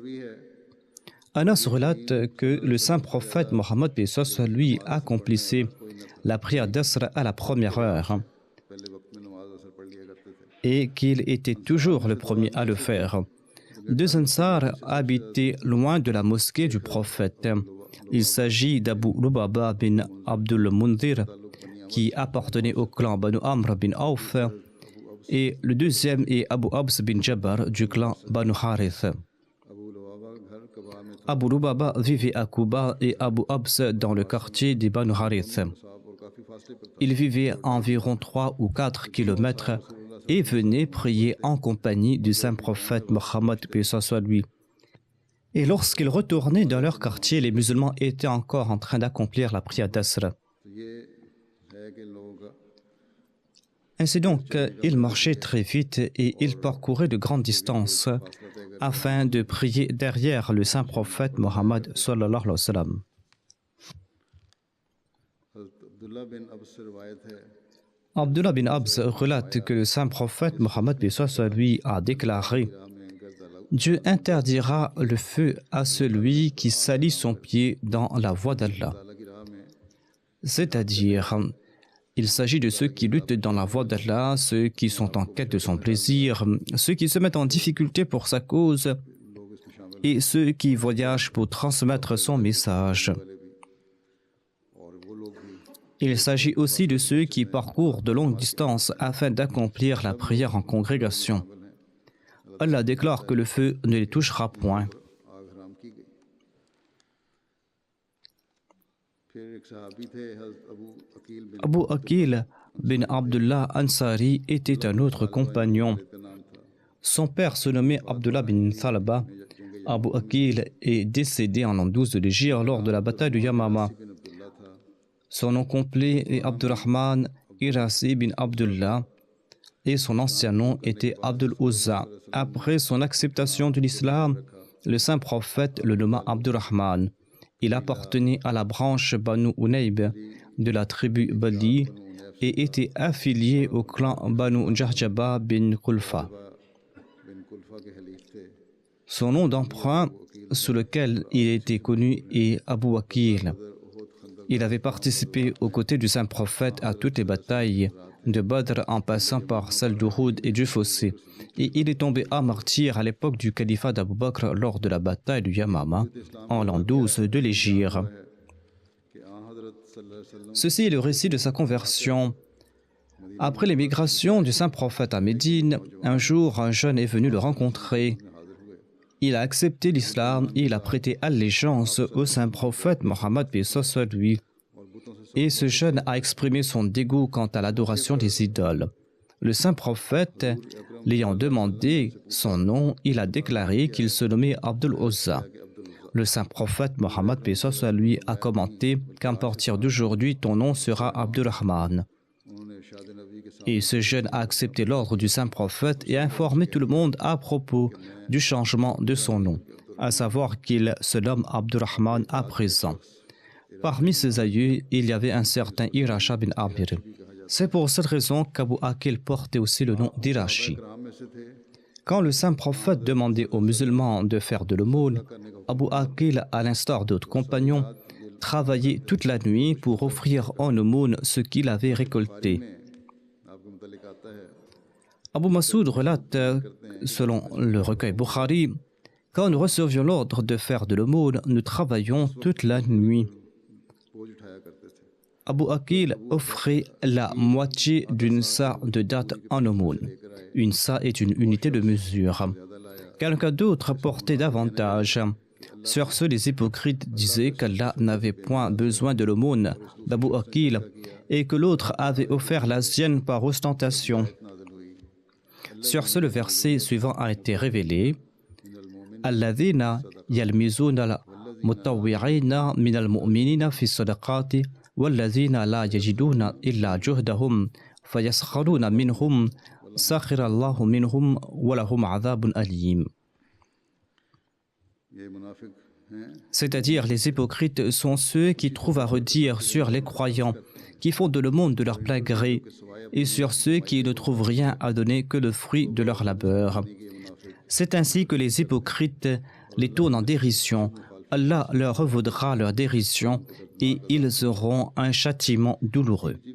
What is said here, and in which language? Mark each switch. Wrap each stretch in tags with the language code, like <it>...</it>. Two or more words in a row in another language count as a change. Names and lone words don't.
<fr>Anas relate que le saint prophète Mohammed paix soit lui accomplissait la prière d'Asr à la première heure</fr> <ur>پہلے وقت میں نماز عصر پڑھ لیا کرتے تھے</ur> <fr>et qu'il était toujours le premier à le faire. Deux Ansar habitaient loin de la mosquée du prophète. Il s'agit d'Abu Lubaba bin Abdul Mundhir, qui appartenait au clan Banu Amr bin Auf, et le deuxième est Abu Abs bin Jabbar du clan Banu Harith.</fr> <ur>ابو لبابہ کا گھر قبا میں تھا</ur> <fr>Abu Lubaba vivait à Kuba et Abu Abs dans le quartier des Banu Harith.</fr> <ur>صاحب اور کافی فاصلے پر تھا</ur> <fr>Il vivait à environ 3 ou 4 kilomètres et venait prier en compagnie du saint prophète Mohammed, paix soit lui. Et lorsqu'ils retournaient dans leur quartier, les musulmans étaient encore en train d'accomplir la prière d'Asr.</fr> <ur>تو یہ ہے کہ ان لوگوں کا</ur> <fr>Ainsi donc, ils marchaient très vite et ils parcouraient de grandes distances afin de prier derrière le saint prophète Mohammed</fr> <ar>صلی اللہ علیہ وسلم.</ar> <ur>حضرت عبداللہ بن عبس سے روایت ہے</ur> <fr>Abdullah bin Abs relate que le saint prophète Mohammed paix soit lui a déclaré:</fr> <ur>راہ میں گرد الگ</ur> <fr>Dieu interdira le feu à celui qui salit son pied dans la voie d'Allah.</fr> <ur>اللہ کی راہ میں</ur> <fr>C'est-à-dire, il s'agit de ceux qui luttent dans la voie d'Allah, ceux qui sont en quête de son plaisir, ceux qui se mettent en difficulté pour sa cause</fr> <ur>لوگ اس میں شامل</ur> <fr>et ceux qui voyagent pour transmettre son message.</fr> <ur>والے بھی اور وہ لوگ بھی</ur> <fr>Il s'agit aussi de ceux qui parcourent de longues distances afin d'accomplir la prière en congrégation. Allah déclare que le feu ne les touchera point.</fr> <ur>آگ حرام کی گئی پھر ایک صحابی تھے حضرت ابو عقیل بن</ur> <fr>Abu Aqil bin Abdullah Ansari était un autre compagnon.</fr> <ur>کا نام تھا</ur> <fr>Son père se nommait Abdullah bin Thalaba. Abu Aqil est décédé en l'an 12 de l'Hégire lors de la bataille de Yamama.</fr> <ur>بن عبداللہ تھا</ur> <fr>Son nom complet est Abdurrahman Irasi bin Abdullah et son ancien nom était Abdul Uzza. Après son acceptation de l'islam, le saint prophète le nomma Abdurrahman. Il appartenait à la branche Banu Unayb de la tribu Bali et était affilié au clan Banu Jahjaba bin Kulfa.</fr> <ur>بن کلفہ کے حلیف تھے</ur> <fr>Son nom d'emprunt sous lequel il était connu est Abu Aqil. Il avait participé aux côtés du saint prophète à toutes les batailles de Badr en passant par celle d'Uhud et du Fossé. Et il est tombé à martyr à l'époque du califat d'Abu Bakr lors de la bataille du Yamama en l'an 12 de l'Hégire.</fr> <ur>کہ آ حضرت</ur> <ar>صلی اللہ علیہ وسلم</ar> <fr>Ceci est le récit de sa conversion. Après l'émigration du saint prophète à Médine, un jour un jeune est venu le rencontrer. Il a accepté l'islam et il a prêté allégeance au saint prophète Mohammed paix soit lui. Et ce jeune a exprimé son dégoût quant à l'adoration des idoles. Le saint prophète, l'ayant demandé son nom, il a déclaré qu'il se nommait Abdul Uzza. Le saint prophète Mohammed paix soit lui a commenté qu'à partir d'aujourd'hui ton nom sera Abdurrahman.</fr> <ur>انہوں نے ارشاد نبی کے ساتھ</ur> <fr>Et ce jeune a accepté l'ordre du saint prophète et a informé tout le monde à propos du changement de son nom, à savoir qu'il se nomme Abdurrahman à présent. Parmi ses aïeux, il y avait un certain Irasha bin Amir. C'est pour cette raison qu'Abu Aqil portait aussi le nom d'Irashi.</fr> <ur>کرام میں سے تھے</ur> <fr>Quand le saint prophète demandait aux musulmans de faire de l'aumône, Abu Aqil, à l'instar d'autres compagnons, travaillait toute la nuit pour offrir en aumône ce qu'il avait récolté.</fr> <ur>آپ کے متعلق آتا ہے</ur> <fr>Abu Masoud relate, selon le recueil Bukhari, quand nous recevions l'ordre de faire de l'aumône, nous travaillions toute la nuit.</fr> <ur>بوجھ اٹھایا کرتے تھے</ur> <fr>Abu Aqil offrait la moitié d'une sa de date en aumône. Une sa est une unité de mesure. Quelqu'un d'autre portait davantage. Sur ce, les hypocrites disaient qu'Allah n'avait point besoin de l'aumône d'Abu Aqil et que l'autre avait offert la sienne par ostentation. Sur ce, le verset suivant a été révélé.</fr> <ar>الذين يلمزون المطوعين من المؤمنين في الصدقات والذين لا يجدون إلا جهدهم فيسخرون منهم سخر الله منهم ولهم عذاب أليم.</ar> <ur>یہ منافق ہیں</ur> <fr>C'est-à-dire les hypocrites sont ceux qui trouvent à redire sur les croyants, qui font de l'aumône de leur plein gré, et sur ceux qui ne trouvent rien à donner que le fruit de leur labeur. C'est ainsi que les hypocrites les tournent en dérision Allah leur revaudra leur dérision et ils auront un châtiment douloureux.</fr>